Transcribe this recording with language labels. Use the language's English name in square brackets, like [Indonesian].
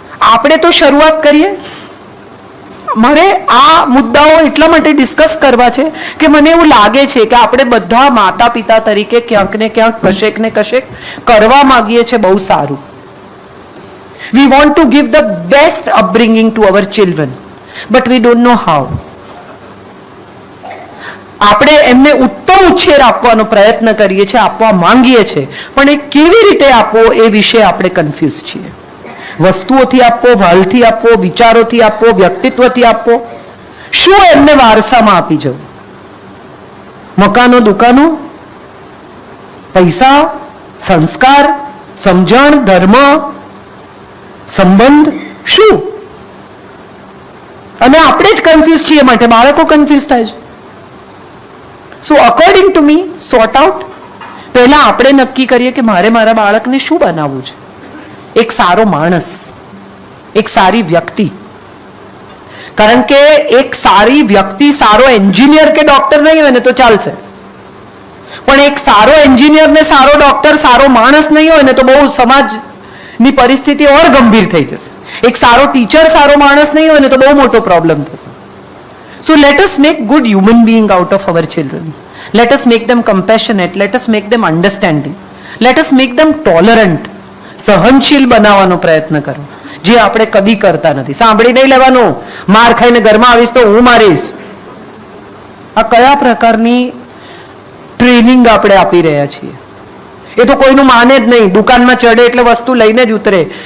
[Gujarati] આપણે તો શરૂઆત કરીએ. મારે આ મુદ્દાઓ એટલા માટે ડિસ્કસ કરવા છે કે મને એવું લાગે છે કે આપણે બધા માતા પિતા તરીકે ક્યાંક ને ક્યાંક કશેક ને કશેક કરવા માંગીએ છીએ બહુ સારું. [English] We want to give the best upbringing to our children, but we don't know how. [Gujarati] આપણે એમને ઉત્તમ ઉછેર આપવાનો પ્રયત્ન કરીએ છીએ, આપવા માંગીએ છીએ, પણ એ કેવી રીતે આપવો એ વિશે આપણે કન્ફ્યુઝ છીએ. વસ્તુઓથી આપવો, વાલથી આપવો, વિચારોથી આપવો, વ્યક્તિત્વથી આપવો, શું એમને વારસામાં આપી જવું? મકાનો, દુકાનો, પૈસા, સંસ્કાર, સમજણ, ધર્મ, સંબંધ, શું? અને આપણે જ કન્ફ્યુઝ છીએ, માટે બાળકો કન્ફ્યુઝ થાય છે. [English] so according to me, sort out [Gujarati] પહેલા આપણે નક્કી કરીએ કે મારે મારા બાળકને શું બનાવવું છે. એક સારો માણસ, એક સારી વ્યક્તિ. કારણ કે એક સારી વ્યક્તિ સારો એન્જિનિયર કે ડોક્ટર નહીં હોય ને તો ચાલશે, પણ એક સારો એન્જિનિયર ને સારો ડોક્ટર, સારો માણસ નહીં હોય ને તો બહુ સમાજની પરિસ્થિતિ ઓર ગંભીર થઈ જશે. એક સારો ટીચર, સારો માણસ નહીં હોય ને તો બહુ મોટો પ્રોબ્લેમ થશે. [English] So let us make good human being out of our children. Let us make them compassionate. Let us make them understanding. Let us make them tolerant. [Gujarati] સહનશીલ બનાવવાનો પ્રયત્ન કરો, જે આપણે કદી કરતા નથી. સાંભળી નહીં લેવાનું, માર ખાઈને ઘરમાં આવીશ તો હું મારીશ. આ કયા પ્રકારની ટ્રેનિંગ આપણે આપી રહ્યા છીએ? એ તો કોઈનું માને જ નહીં. દુકાનમાં ચડે એટલે વસ્તુ લઈને જ ઉતરે.